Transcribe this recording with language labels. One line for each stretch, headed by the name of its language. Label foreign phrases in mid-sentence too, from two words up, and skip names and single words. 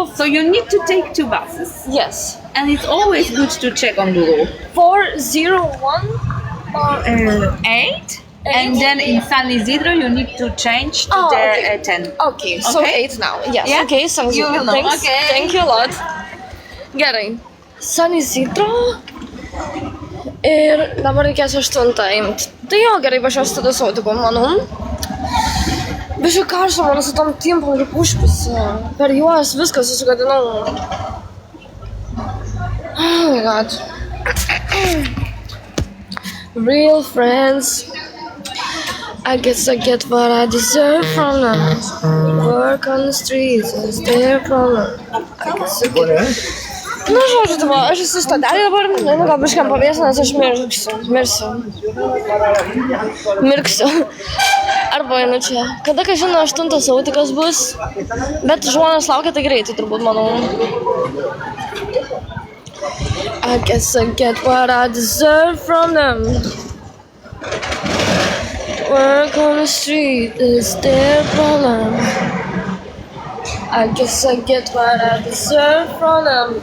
English: you need to take 2 buses. yes. And it's always good to check on Google. 401 or 8. And then in San Isidro you need to change to okay. 10. Okay, so Okay. 8 now. Yes. Yeah? Okay, San You Isidro. will know. Thanks. Okay. Thank you a lot.
Lithuanian: Gerai. San Isidro. Ir dabar reikės 8 imti. Tai jo, gerai, važiuosiu tada savo tipo, manau. Biškai karšta, man su tom timpom kaip užpisi. Per juos viską susigadinau.
English: Oh my god. Real friends. I guess I get what I deserve from them. Work on the streets is their problem. I guess I get...
Lithuanian: Nu, žodžiu, tavo, aš esu stotelė dabar, nu, gal biškam pavėsiu, nes aš mirksiu. Arba einu čia. Kada, ką žino, 8 autikas bus, bet žmonės laukia tai greitai, turbūt, manau.
English: I guess I get what I deserve from them. Work on the street is their problem. I guess I get what I deserve from them.